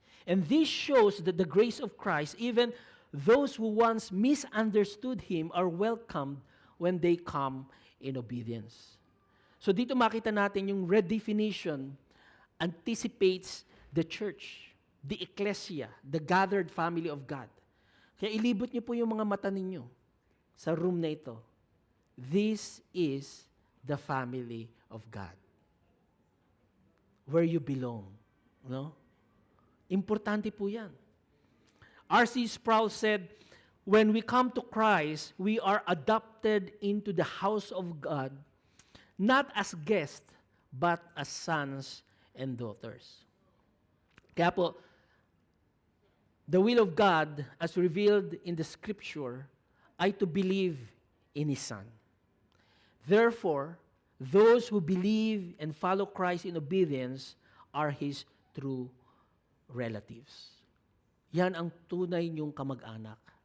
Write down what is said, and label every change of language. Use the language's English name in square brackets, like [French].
[English] And this shows that the grace of Christ, even those who once misunderstood Him, are welcomed when they come in obedience. So [Filipino] dito makita natin yung [English] redefinition anticipates the church, the ecclesia, the gathered family of God. [Filipino] Kaya ilibot niyo po yung mga mata ninyo sa room na ito. [English] This is the family of God. Where you belong. No? [Filipino] Importante po yan. [English] R.C. Sproul said, when we come to Christ, we are adopted into the house of God, not as guests, but as sons and daughters. [Filipino] Kaya po, [English] the will of God, as revealed in the Scripture, ay to believe in His Son. Therefore, those who believe and follow Christ in obedience are His true relatives. [Filipino] Yan ang tunay niyong kamag-anak.